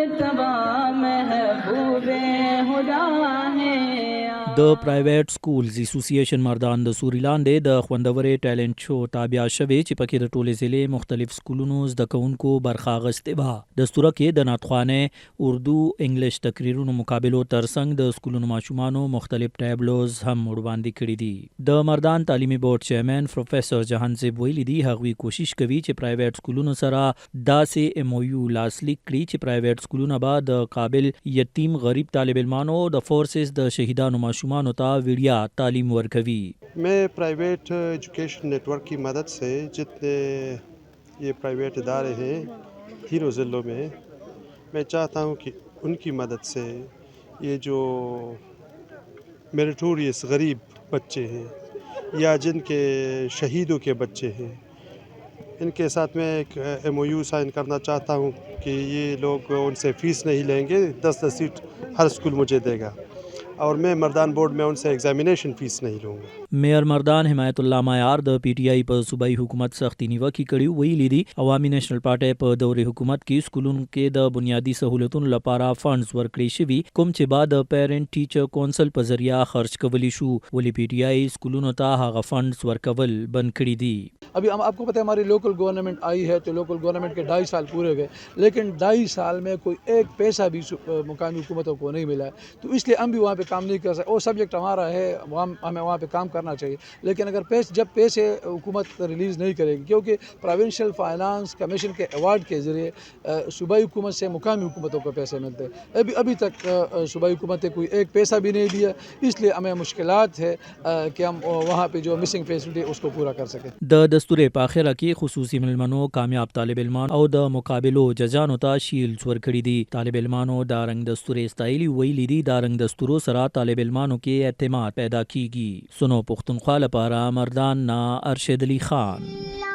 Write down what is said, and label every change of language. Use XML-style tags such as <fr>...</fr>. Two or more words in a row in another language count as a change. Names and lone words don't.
<ur>مجتبیٰ محبوبِ ہدیٰ ہے.</ur> <ps>د</ps> <en>private schools association</en> <ps>مردان د سوري لاندې د خوندورې ټیلنټ شو تابع شوی چې پکې د ټولې ضلع مختلف سکولونو زده کوونکو برخه اخیستې وه. دستوره کې د نعتخوانۍ اردو انګلیش تقریرونو مقابلو ترڅنګ د سکولونو ماشومانو مختلف ټیبلوز هم وړاندې کړي دي. د مردان تعلیمي بورډ چیرمن پروفیسور جهانزیب ویلي دي هغوی کوشش کوي چې پرایویټ سکولونو سره داسې MOU لاسلیک کړي چې پرایویټ سکولونه به د قابل یتیم غریب طالب علمانو د فورسز د شهیدانو ماشومانو ته ویډیا تعلیم ورکوي.</ps> <ur>میں</ur> <en>private education network</en> <ur>کی مدد سے جتنے یہ پرائیویٹ ادارے ہیں تینوں ضلعوں میں، میں چاہتا ہوں کہ ان کی مدد سے یہ جو میریٹوریس غریب بچے ہیں یا جن کے شہیدوں کے بچے ہیں، ان کے ساتھ میں ایک</ur> <en>MOU sign</en> <ur>کرنا چاہتا ہوں کہ یہ لوگ ان سے فیس نہیں لیں گے، 10-10 سیٹ ہر اسکول مجھے دے گا اور میں مردان بورڈ میں ان سے</ur> <en>examination fees</en> <ur>نہیں لوں گا.</ur> <ps>मेयर मردان حمایت الله معیار د PTI په صوبایي حکومت سختي نیوکې کړي. ویلي دي عوامي نېشنل پارټي په دورې حکومت کې سکولونو کې د بنیادی سہولتونو لپاره فنډز ورکړي شوي کوم چې بعد د</ps> <en>parent teacher council</en> <ps>په ذریعہ خرج کولی شو. ولې PTI سکولونو ته هغه فنډز ورکول بند کړي دي.</ps> <ur>ابھی ہم آپ کو پتا ہے ہماری</ur> <en>local government</en> <ur>آئی ہے تو</ur> <en>local government</en> <ur>کے 2.5 سال پورے گئے، لیکن 2.5 سال میں کوئی ایک پیسہ بھی مقامی حکومتوں کو نہیں ملا ہے. تو اس لیے ہم بھی وہاں پہ کام نہیں کر سکتے۔ وہ سبجیکٹ ہمارا ہے، ہمیں وہاں پہ کام کرنا چاہیے، لیکن اگر جب پیسے حکومت ریلیز نہیں کرے گی، کیونکہ</ur> <en>provincial finance commission</en> <ur>کے ایوارڈ کے ذریعے صوبائی حکومت سے مقامی حکومتوں کو پیسے ملتے ہیں. ابھی تک صوبائی حکومت نے کوئی ایک پیسہ بھی نہیں دیا، اس لیے ہمیں مشکلات ہے کہ ہم وہاں پہ جو</ur> <en>missing facility</en> <ur>اس کو پورا کر سکیں.</ur> <ps>د دستوري په اخره کې خصوصي ملمنو کامیاب طالب علمان او د مقابلو ججانو ته شیلډز ورکړي دي. طالب علمانو دا رنګ دستوري استایلی ویلي دي دا رنګ دستورو سره طالب علمانو کې اعتماد پیدا کیږي. سنو پښتونخوا لپاره مردان نا ارشد علي خان.</ps>